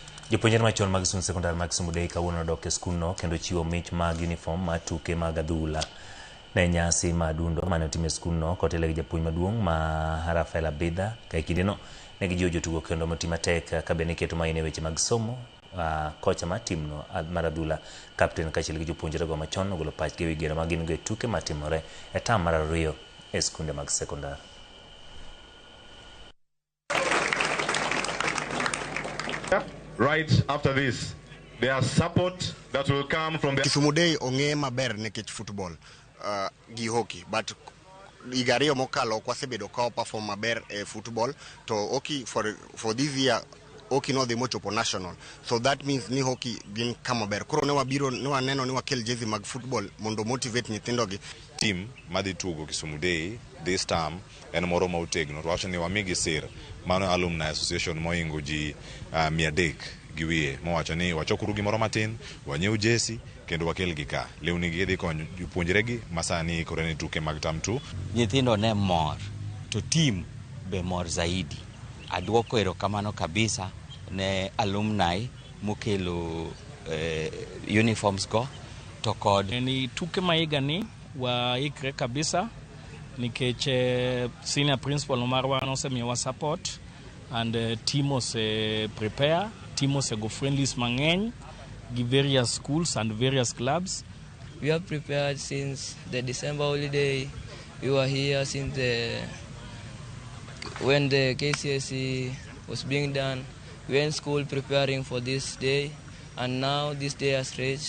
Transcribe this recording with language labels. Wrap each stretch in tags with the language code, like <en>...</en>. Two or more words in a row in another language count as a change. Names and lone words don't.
<luo>Jopuonjre machon mag skul sekondar mag Kisumu Day kawuono dok e skulno kendo chiwo mich mag uniform mar tuke mag adhula ne nyasi madundo mane otim e skulno kotelo gi japuonj maduong' ma Rafael Abidha. Ka kindeno ne gijiwo jotugo kendo moti matek ka bende keto maino e weche mag somo. Kocha mar timno mar adhula kapten kaachiel gi jopuonjre go machon ogolo pachgi ewi geno ma gin go e tuke matimore e tam mar 2 e skunde mag sekondar.</luo> <en>Right after this, there is support that will come from the</en> <luo>Kisumu Day ong'e maber nekech football gi hockey, but higa ariyo mokalo ok wasebedo ka perform maber e football to hockey</luo> <en>for this year</en> <luo>hockey no dhi mochopo national,</luo> <en>so that means</en> <luo>ni hockey gin kama ber. Koro ne wabiro ne waneno ni wakel jezi mag football mondo motivate nyithindo gi. Team madhi tugo Kisumu Day this term en moro ma otegno, to wacho ni wamigi sir mano</luo> <en>alumni association</en> <luo>moingo ji 300 gi wiye, mowacho ni wachokuru gimoro matin, wanyiew jesi kendo wakel gi ka lewni gi dhi konyo jopuonjre gi masani kore ni tuke mag tam 2. Nyithindo ne mor to team be mor zaidi. Adwoko erokamano kabisa ne alumni mokelo uniforms go to kod ni tuke maiga ni waikre kabisa nikech senior principal marwa nosemiyowa</luo> <en>support and team</en> <luo>ose prepare, team ose go friendlies mang'eny gi</luo> <en>various schools and various clubs. We have prepared since the December holiday. We were here since when the KCSE was being done. We were in school preparing for this day, and now this day has reached.</en>